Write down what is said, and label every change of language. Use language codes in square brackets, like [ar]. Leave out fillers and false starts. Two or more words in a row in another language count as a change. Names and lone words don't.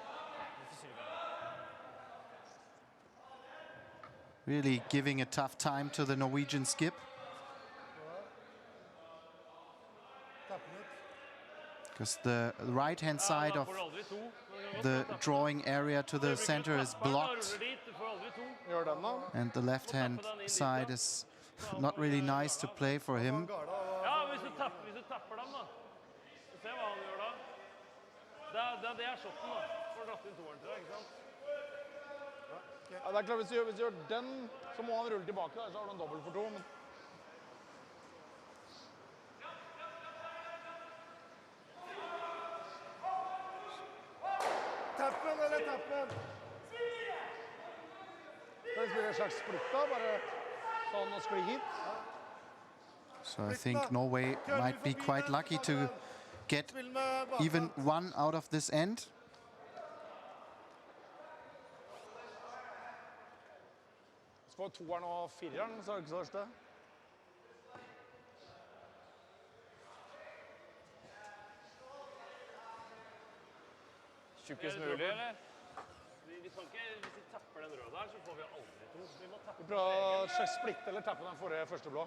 [en] Really giving a tough time to the Norwegian skip. Because the right-hand side of the drawing area to the center is blocked. [no] Gjør den da. [en] And the left-hand side is not really nice to play for him. [no] Ja, hvis du tapper dem da. Se hva han gjør da. Det er shotten da. For å dratt inn toeren til deg, ikke sant? Ja, det er klart, hvis du gjør den, så må han rulle tilbake, da, så har du en dobbelt for 2. Men... Tappen eller tappen? Kan vi spille en slags splitt da, bare sånn og skli hit? [en] So I think Norway might be quite lucky to get even 1 out of this end. [no] Så får 2'eren og 4'eren, så er det ikke så verst det. Tjukkest mulig, eller? Vi kan ikke, hvis vi tapper den røde her, så får vi aldri 2. Vi må tappe Vi prøver å slags splitte eller tappe den forrige første blå.